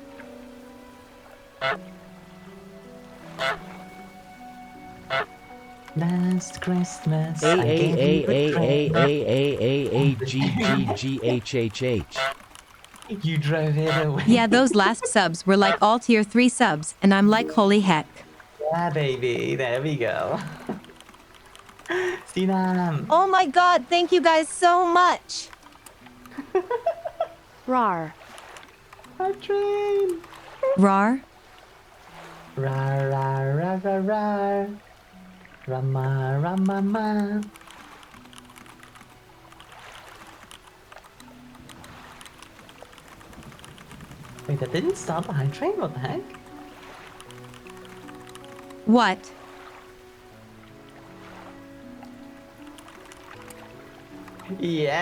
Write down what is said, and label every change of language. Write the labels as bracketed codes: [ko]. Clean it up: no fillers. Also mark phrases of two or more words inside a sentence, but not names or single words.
[en] Last Christmas, I gave you a train. You drove it away. Yeah, those last subs were like all tier 3 subs, and I'm like, holy heck. Yeah, baby, there we go. See them. Oh my god, thank you guys so much. Rar. Hype train. Rar? Rar, rar, rar, rar, rar. Rama, rama, ma. Wait, that didn't start the hype train? What the heck? What? Yeah,